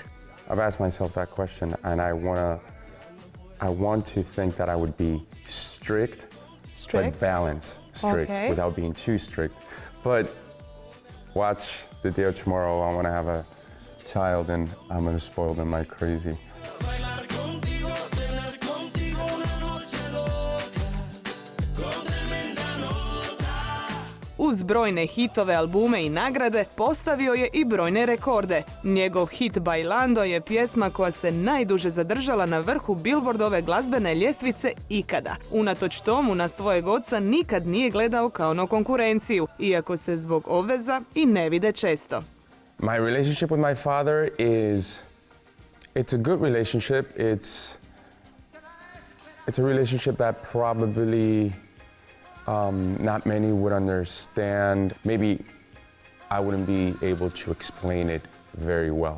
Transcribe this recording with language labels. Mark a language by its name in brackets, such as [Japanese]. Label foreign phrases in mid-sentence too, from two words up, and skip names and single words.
[English] I've asked myself that question, and I want to think that I would be strict, Strict? but balanced, strict, Okay. without being too strict. But watch the day of tomorrow, I want to have a child, and I'm going to spoil them like crazy. [Croatian] Uz brojne hitove, albume i nagrade postavio je i brojne rekorde. Njegov hit Bailando je pjesma koja se najduže zadržala na vrhu Billboardove glazbene ljestvice ikada. Unatoč tomu na svojeg oca nikad nije gledao kao na konkurenciju, iako se zbog obveza i ne vide često. [English] My relationship with my father it's a good relationship. It's a relationship that probably not many would understand. Maybe I wouldn't be able to explain it very well.